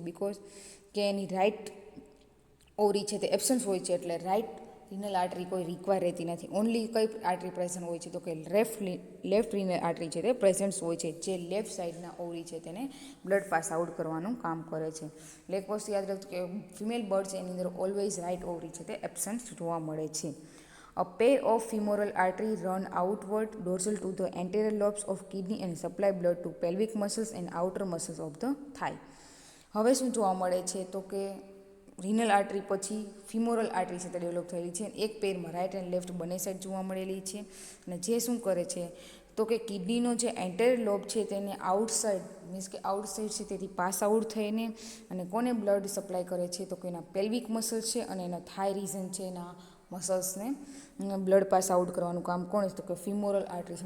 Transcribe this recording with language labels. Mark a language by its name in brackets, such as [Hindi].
[Gujarati] Because કે એની right ઓવરી છે તે એબસન્સ હોય છે, એટલે રાઇટ રીનલ આર્ટરી કોઈ રિક્વાયર રહેતી નથી. ઓનલી કઈ આર્ટરી પ્રેઝન્ટ હોય છે? તો કે લેફ્ટ રીનલ આર્ટરી છે તે પ્રેઝન્ટ હોય છે, જે લેફ્ટ સાઇડના ઓવરી છે તેને બ્લડ પાસ આઉટ કરવાનું કામ કરે છે. એટલે એક વસ્તુ યાદ રાખજો કે ફિમેલ બર્ડ છે એની અંદર ઓલવેઝ રાઇટ ઓવરી છે તે એબસન્ટ જોવા મળે છે. [English] A pair of femoral artery run outward dorsal to the anterior lobes of kidney and supply blood to pelvic muscles and outer muscles of the thigh. [Gujarati] હવે શું જોવા મળે છે? તો કે રીનલ આર્ટરી પછી ફિમોરલ આર્ટરી છે તે ડેવલપ થયેલી છે. એક પેરમાં રાઇટ એન્ડ લેફ્ટ બંને સાઈડ જોવા મળેલી છે, અને જે શું કરે છે તો કે કિડનીનો જે એન્ટેરિયર લોબ છે તેને આઉટસાઇડ, મીન્સ કે આઉટસાઇડ છે તેથી પાસ આઉટ થઈને અને કોને બ્લડ સપ્લાય કરે છે? તો કે એના પેલ્વિક મસલ્સ છે અને એના થાઈ રીઝન છે એના મસલ્સને બ્લડ પાસ આઉટ કરવાનું કામ કોણ? તો કે ફિમોરલ આર્ટરી છે.